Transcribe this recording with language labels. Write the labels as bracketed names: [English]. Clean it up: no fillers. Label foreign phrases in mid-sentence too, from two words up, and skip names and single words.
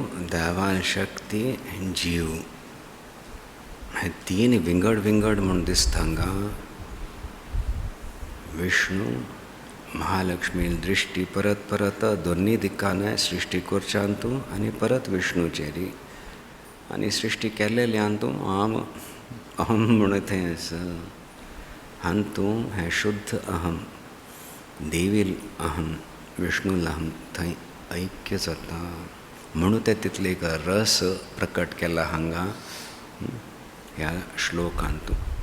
[Konkani] दैवान शक्ती आणि जीव हे तीन विंगड विंगड म्हणून दिसता हांगा विष्णू महालक्ष्मी दृश्टी परत परत दोन्ही दिक्कांनी सृष्टी करच्यान तूं आनी परत विष्णूचेरी आनी सृष्टी केल्लेल्यान तूं अहम म्हणून थंय आसा आनी तूं हें शुद्ध अहम देवील अहम विष्णूल अहम थंय ऐक्य जाता म्हणून ते तितले एक रस प्रकट केला हांगा ह्या श्लोकांत.